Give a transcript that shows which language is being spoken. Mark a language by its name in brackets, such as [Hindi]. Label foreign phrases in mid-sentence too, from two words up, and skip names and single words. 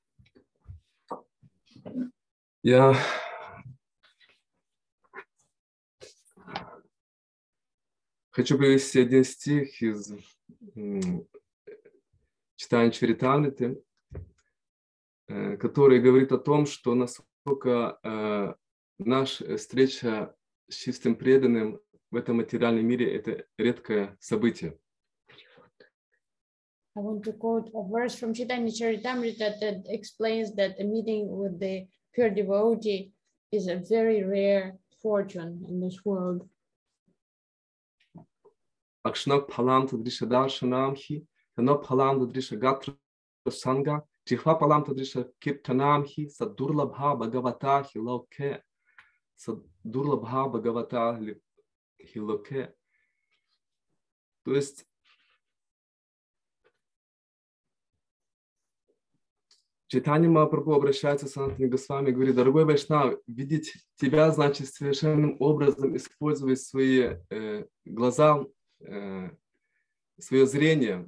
[Russian] Я хочу привести один стих из читания Чаритамриты, который говорит о том, что насколько наша встреча с чистым преданным в этом материальном мире – это редкое событие. [English] I want to quote a verse from Chaitanya Charitamrita that explains that a meeting with the pure devotee is a very rare fortune in this world. [Sanskrit] अक्ष्णः फलं तादृश दर्शनं हि, तनोः फलं तादृश गात्र सङ्ग, जिह्वा फलं तादृश कीर्तनं हि, सुदुर्लभा भागवता हि लोके, सुदुर्लभा भागवता हि लोके. [Russian] То есть Чайтанья Махапрабху обращается к Санатане Госвами и говорит: дорогой Вайшнав, видеть тебя значит совершенным образом использовать свои глаза свое зрение.